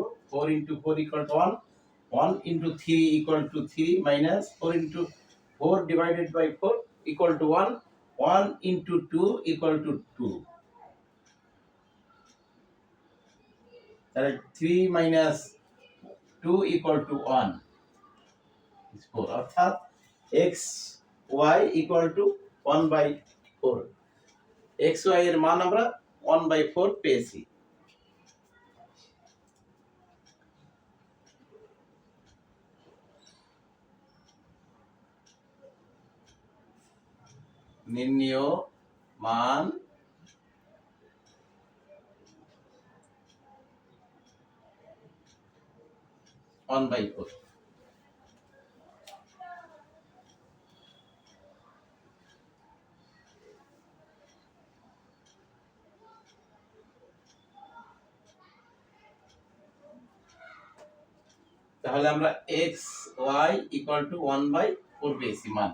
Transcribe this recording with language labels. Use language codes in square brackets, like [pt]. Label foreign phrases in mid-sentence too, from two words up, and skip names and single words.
[bn] 4 * 4 = 1, 1 * 3 = 3 মাইনাস 4 * 4 [en] divided by [bn] 4 = 1, 1 * 2 = 2। তাহলে 3 minus 2 = 1, 4, অর্থাৎ x y = 1/4। x y এর মান আমরা 1/4 পেয়েছি। নির্ণেয় মান তাহলে আমরা x y = 1/4 পেয়েছি মান।